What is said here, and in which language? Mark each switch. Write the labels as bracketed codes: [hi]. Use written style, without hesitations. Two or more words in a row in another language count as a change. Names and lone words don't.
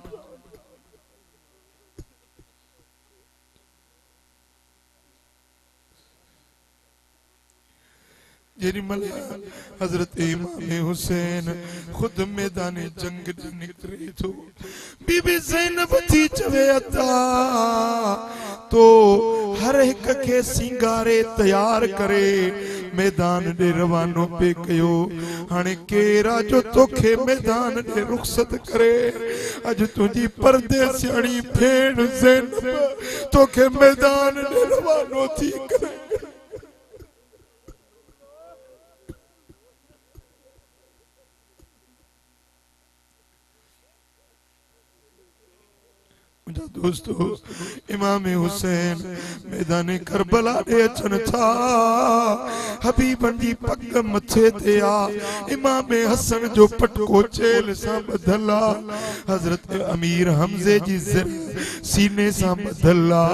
[sd] जेॾीमहिल हज़रत इमाम हुसैन खुद मैदान जंग ॾे निकिरे थो, बीबी ज़ैनब थी चवे अता तो हर एक के सिंगारे तैयार करे मैदान ॾे रवानो पे कयो। हाणे केरा जो तोखे मैदान ॾे रुख़सत करे, अज तुझी परदेसियाणी भेण ज़ैनब तोखे मैदान ॾे रवानो थी करे। दोस्तों इमाम हुसैन मैदान करबला दे अचन था, हबीबन जी पग मथे ते आ, इमाम हसन जो पटको चेल सां बधल आ, हजरत अमीर हमजे जी सीने सां बधल आ।